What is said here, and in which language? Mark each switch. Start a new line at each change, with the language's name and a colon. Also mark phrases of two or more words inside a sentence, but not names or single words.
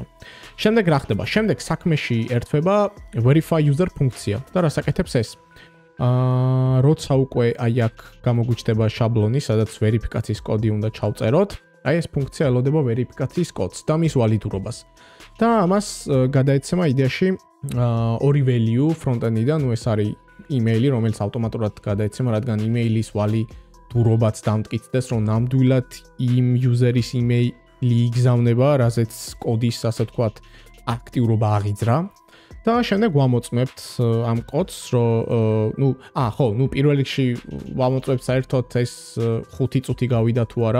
Georgian: შემდეგ რა ხდება? შემდეგ საქმეში ერთვება
English: verify user
Georgian: ფუნქცია და რასაკეთებს ეს? როცა უკვე აი აქ გამოგვიჩნდება შაბლონი, სადაც ვერიფიკაციის კოდი უნდა ჩავწეროთ, აი ეს ფუნქცია ელოდება ვერიფიკაციის კოდს და მის ვალიდურობას. და ამას გადაეცემა იდეაში ორი
English: value front-end-
Georgian: დან, ну ეს არის email-ი, რომელიც ავტომატურად გადაეცემა, რადგან email-ის ვალიდურობაც დამტკიცდეს, რომ ნამდვილად იმ user-ის email-ი იგზავნება, რაზეც კოდის, ასე ვთქვათ, აქტიურობა აღიძრა. და შემდეგ ვამოწმებთ ამ კოდს, რომ ნუ პირველ რიგში ვამოწმებთ საერთოდ ეს 5 წუთი გავიდა თუ არა.